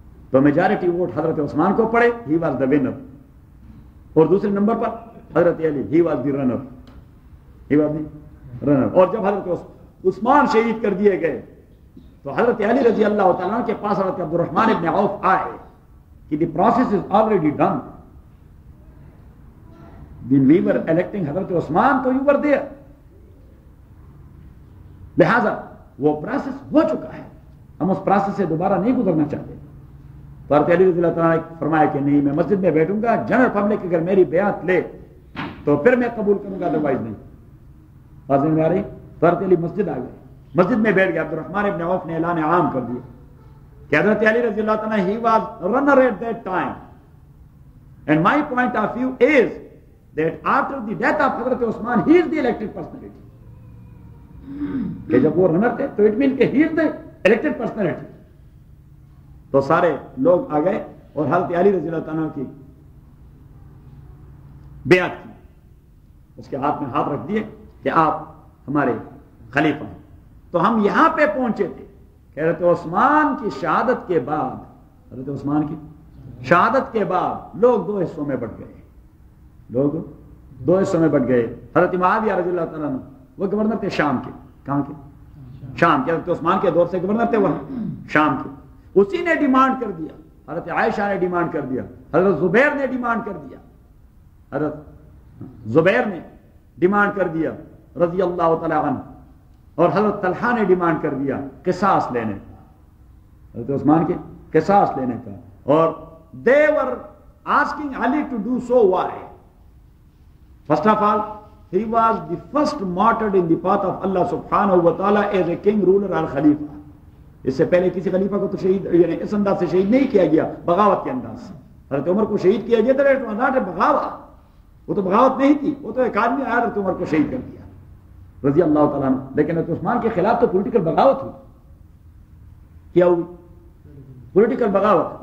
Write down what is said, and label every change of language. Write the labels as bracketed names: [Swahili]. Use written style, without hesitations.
[Urdu] تو majority vote حضرت عثمان کو پڑے، [English] he was the winner, [Urdu] اور دوسرے نمبر پر حضرت علی، [English] he was the runner, [Urdu] he was the runner. اور جب حضرت عثمان شہید کر دیے گئے تو حضرت علی رضی اللہ تعالیٰ کے پاس حضرت عبد الرحمن ابن عوف آئے کہ [English] The process is already done. when we were electing حضرت Uthman تو you were there. [Urdu] لہذا وہ پروسیس ہو چکا ہے, ہم اس پروسیس سے دوبارہ نہیں گزرنا چاہتے. تو حضرت علی رضی اللہ تعالیٰ نے فرمایا کہ نہیں, میں مسجد میں بیٹھوں گا, جنرل پبلک اگر میری بیعت لے تو پھر میں قبول کروں گا, ادروائز نہیں. بات سمجھ میں آ رہی؟ تو حضرت علی مسجد آ گئے, مسجد میں بیٹھ گئے. [English] Abdur Rahman ibn Awf [Urdu] نے اعلان عام کر دیا کہ [English] حضرت علی رضی اللہ تعالیٰ he was runner at that time and my point of view is that after the death of حضرت Uthman he is the elected personality. [Urdu] کہ جب وہ رنر تھے تو اٹ مین کہ [English] he is the elected personality. [Urdu] تو سارے لوگ آ گئے اور حضرت علی رضی اللہ تعالیٰ کی بیعت کی, اس کے ہاتھ میں ہاتھ رکھ دیے کہ آپ ہمارے خلیفہ ہیں. تو ہم یہاں پہ پہنچے تھے کہ حضرت عثمان کی شہادت کے بعد, حضرت عثمان کی شہادت کے بعد لوگ دو حصوں میں بٹ گئے, لوگ دو حصوں میں بٹ گئے. حضرت معاویہ رضی اللہ تعالیٰ عنہ وہ گورنر تھے شام کے. کہاں کے؟ شام کے. حضرت عثمان کے دور سے گورنر تھے وہاں شام کے. اسی نے ڈیمانڈ کر دیا, حضرت عائشہ نے ڈیمانڈ کر دیا, حضرت زبیر نے ڈیمانڈ کر دیا, حضرت زبیر نے ڈیمانڈ کر دیا رضی اللہ تعالیٰ عنہ, اور حضرت طلحہ نے ڈیمانڈ کر دیا قصاص لینے کا, حضرت عثمان کے قصاص لینے کا. [English] اور they were asking Ali to do so. Why? First of all, he was the first martyred in the path of Allah subhanahu wa ta'ala as a king, ruler or khalifa. [Urdu] اس سے پہلے کسی خلیفہ کو تو شہید یعنی اس انداز سے شہید نہیں کیا گیا, بغاوت کے انداز سے. حضرت عمر کو شہید کیا گیا تھا, بغاوت, وہ تو بغاوت نہیں تھی, وہ تو ایک آدمی آیا حضرت عمر کو شہید کر دیا رضی اللہ تعالیٰ عنہ. لیکن حضرت عثمان کے خلاف تو پولیٹیکل بغاوت ہوئی. کیا ہوئی؟ پولیٹیکل بغاوت.